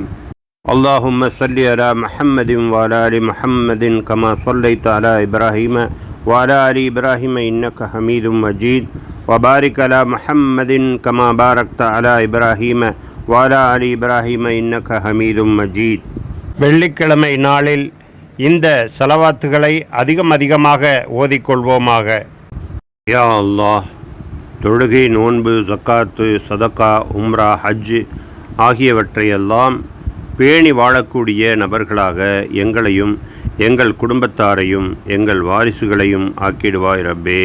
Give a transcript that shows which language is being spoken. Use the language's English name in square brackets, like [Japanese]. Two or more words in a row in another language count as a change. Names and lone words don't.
[Arabic] اللهم صل على محمد وعلى آل محمد كما صليت على إبراهيم وعلى آل إبراهيم إنك حميد مجيد وبارك على محمد كما باركت على إبراهيم وعلى آل إبراهيم إنك حميد مجيد. [Tamil] வெள்ளிக்கிழமை நாளில் இந்த ஸலவாத்துகளை அதிகமாக ஓதிக்கொள்வோமாக. [Arabic] يا الله, [Tamil] தொழுகை, நோன்பு, ஜக்காத்து, சதக்கா, உம்ரா, ஹஜ் ஆகியவற்றையெல்லாம் பேணி வாழக்கூடிய நபர்களாக எங்களையும் எங்கள் குடும்பத்தாரையும் எங்கள் வாரிசுகளையும் ஆக்கிடுவாய் ரப்பே.